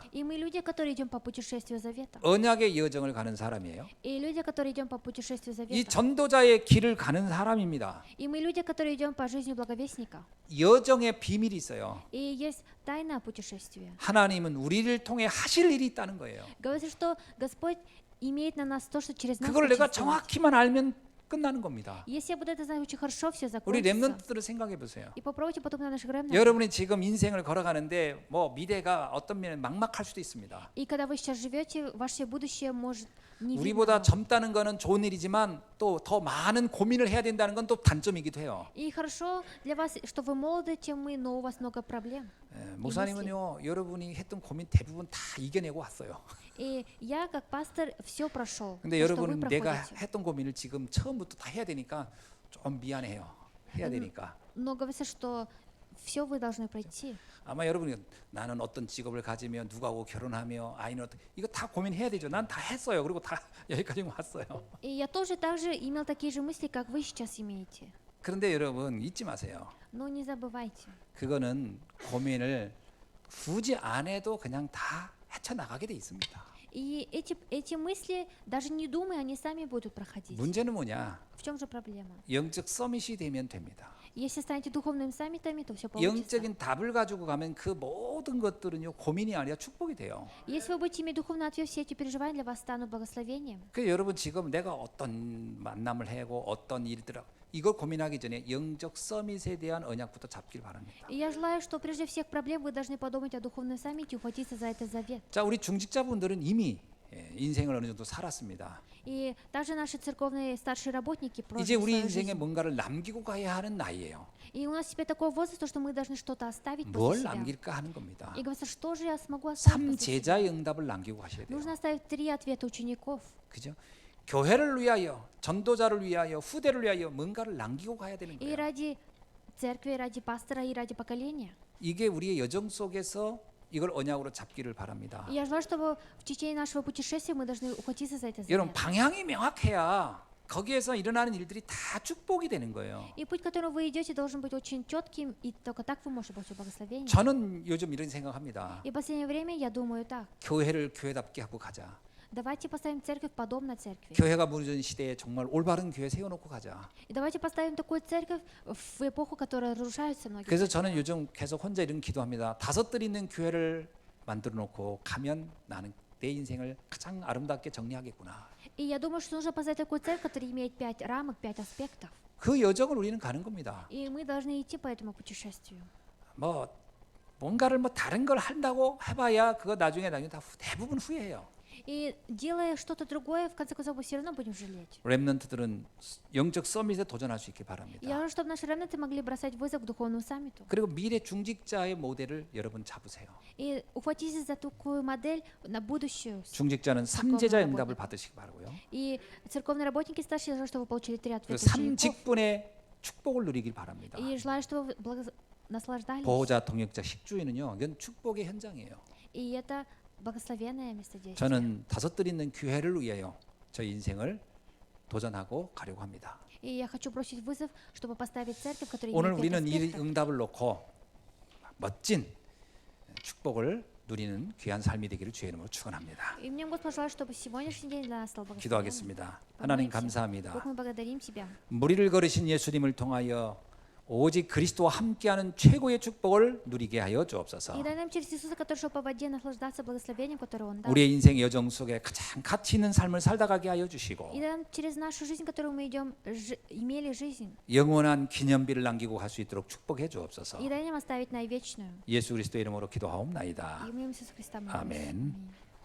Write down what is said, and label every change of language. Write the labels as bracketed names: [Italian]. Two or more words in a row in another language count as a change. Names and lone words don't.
[Russian] И мы люди, которые идем по путешествию завета. [Korean] 언약의 여정을 가는 사람이에요. [Russian] И люди, которые идем по путешествию [Korean] 이 [Russian] завета. [Korean] 전도자의 길을 가는 사람입니다. [Russian] И мы люди, которые идем по жизни благовестника. [Korean] 여정의 비밀이 있어요. [Russian] И есть тайна путешествия. [Korean] 하나님은 우리를 통해 하실 일이 있다는 거예요. [Russian] Говорится, что Господь имеет на нас то, что через нас [Korean] 그걸 [Russian] хочет [Korean] 내가 [Russian] сделать. [Korean] 정확히만 알면 끝나는 겁니다. [Russian] Если я буду это знать очень хорошо, все [Korean] 우리 [Russian] закончится. [Korean] 렘넌트들을 생각해 보세요. [Russian] И попробуйте потом на наших ремнантах. [Korean] 여러분이 지금 인생을 걸어가는데 뭐 미래가 어떤 면에 막막할 수도 있습니다. [Russian] И когда вы сейчас живете, ваше будущее может не видно [Korean] 우리보다 [Russian] вам. [Korean] 젊다는 거는 좋은 일이지만 또 더 많은 고민을 해야 된다는 건 또 단점이기도 해요. [Russian] И хорошо для вас, что вы молоды, чем мы, но у вас много проблем. [Korean] 목사님은요, 여러분이 했던 고민 대부분 다 이겨내고 왔어요. [Russian] И я, как пастор, все прошел. [Korean] 근데 [Russian] То, что вы [Korean] 여러분은 내가 [Russian] проходите. [Korean] 했던 고민을 지금 처음부터 다 해야 되니까 좀 미안해요. 해야 되니까. [Russian] Но говорится, что все вы должны пройти. [Korean] 아마 여러분이 나는 어떤 직업을 가지며 누구하고 결혼하며 아이는 어떻게 이거 다 고민해야 되죠. 난 다 했어요. 그리고 다 여기까지 왔어요. [Russian] И я тоже также имел такие же мысли, как вы сейчас имеете. [Korean] 그런데 여러분 잊지 마세요. [Russian] Но не забывайте. [Korean] 그거는 고민을 굳이 안 해도 그냥 다 헤쳐나가게 돼 있습니다. [Russian] И эти мысли, даже не думая, они сами будут проходить. [Korean] 문제는 뭐냐? [Russian] В чем же проблема? [Korean] 영적 서밋이 되면 됩니다. [Russian] Если станете духовными саммитами, то все получится. [Korean] 영적인 답을 가지고 가면 그 모든 것들은요 고민이 아니라 축복이 돼요. [Russian] Если вы будете иметь духовный ответ, все эти переживания для вас станут благословением. [Korean] 그 여러분 지금 내가 어떤 만남을 하고 어떤 일들을 이걸 고민하기 전에 영적 서밋에 대한 언약부터 잡길 바랍니다. [Russian] И я желаю, что прежде всех проблем вы должны подумать о духовном саммите и ухватиться за этот завет. [Korean] 자, 우리 중직자분들은 이미 인생을 어느 정도 살았습니다. [Russian] И также наши церковные старшие работники [Korean] 이제 [Russian] прожили [Korean] 우리 [Russian] свою [Korean] 인생에 [Russian] жизнь. [Korean] 뭔가를 남기고 가야 하는 나이예요. [Russian] И у нас теперь такой возраст, что мы должны что-то оставить [Korean] 뭘 [Russian] после себя. [Korean] 남길까 하는 겁니다. [Russian] И говорится, что же я смогу оставить [Korean] 삼 [Russian] после себя? [Korean] 제자의 응답을 남기고 가셔야 돼요. [Russian] Нужно оставить 3 ответа учеников. [Korean] 그죠? 교회를 위하여, 전도자를 위하여, 후대를 위하여 뭔가를 남기고 가야 되는 [Russian] И [Korean] 거예요. [Russian] ради церкви, ради пастора, и ради поколения. [Korean] 이게 우리의 여정 속에서 이걸 언약으로 잡기를 바랍니다. [Russian] И я желаю, чтобы в течение нашего путешествия мы должны ухватиться за это [Korean] 여러분 [Russian] завет. [Korean] 방향이 명확해야 거기에서 일어나는 일들이 다 축복이 되는 거예요. [Russian] И путь, которым вы идете, должен быть очень четким, и только так вы можете получить благословение. [Korean] 저는 요즘 이런 생각합니다. [Russian] И в последнее время я думаю так. [Korean] 교회를 교회답게 하고 가자. [Russian] Давайте поставим церковь подобно церкви. [Korean] 교회가 무너진 시대에 정말 올바른 교회 세워놓고 가자. [Russian] И давайте поставим такую церковь в эпоху, которая разрушается многие. [Korean] 그래서 저는 요즘 계속 혼자 이런 기도합니다. 5들 있는 교회를 만들어 놓고 가면 나는 내 인생을 가장 아름답게 정리하겠구나. [Russian] И я думаю, что нужно поставить такую церковь, которая имеет 5 рамок, 5 аспектов. [Korean] 그 여정을 우리는 가는 겁니다. [Russian] И мы должны идти по этому путешествию. [Korean] 뭐 뭔가를 뭐 다른 걸 한다고 해봐야 그거 나중에 다 대부분 후회해요. [Russian] И делая что-то другое, в конце концов, мы все равно будем жалеть. [Korean] 렘넌트들은 영적 서밋에 도전할 수 있기 [Russian] Я [Korean] 바랍니다. [Russian] желаю, чтобы наши ремнанты могли бросать вызов к духовному саммиту. [Korean] 그리고 미래 중직자의 모델을 여러분 잡으세요. [Russian] И ухватитесь за такую модель на будущую. [Korean] 중직자는 [Russian] церковного [Korean] 삼제자 [Russian] работника. [Korean] 응답을 받으시기 바라고요. [Russian] И церковные работники старшие, я желаю, чтобы вы получили 3 [Korean] 그 [Russian] ответа учеников. [Korean] 삼직분의 축복을 누리길 바랍니다. [Russian] И желаю, чтобы вы наслаждались. [Korean] 보호자, 동역자, 식주인은요, 이건 축복의 현장이에요. [Russian] И это благословенное местодействие. [Korean] 저는 다섯들 있는 교회를 위하여 저 인생을 도전하고 가려고 합니다. [Russian] И я хочу бросить вызов, чтобы поставить церковь, которая [Korean] 오늘 [Russian] имеет [Korean] 우리는 [Russian] 5 [Korean] 이 [Russian] аспектов. [Korean] 응답을 놓고 멋진 축복을 누리는 귀한 삶이 되기를 주의 이름으로 축원합니다. [Russian] И мне Господь желает, чтобы сегодняшний день для нас стал благословенным. [Korean] 기도하겠습니다. 하나님 감사합니다. [Russian] Бог, мы благодарим Тебя. [Korean] 무리를 걸으신 예수님을 통하여 오직 그리스도와 함께하는 최고의 축복을 누리게 하여 주옵소서. [Russian] И дай нам через Иисуса, который шел по воде, наслаждаться благословением, которое Он дал. [Korean] 우리의 인생의 여정 속에 가장 가치 있는 삶을 살다가게 하여 주시고 [Russian] И дай нам через нашу жизнь, которую мы идем, имели жизнь. [Korean] 영원한 기념비를 남기고 갈 수 있도록 축복해 주옵소서. [Russian] И дай нам оставить на вечную. [Korean] 예수 그리스도 이름으로 기도하옵나이다. [Russian] И мы Иисуса Христа молимся. [Korean] 아멘. [Russian] Аминь.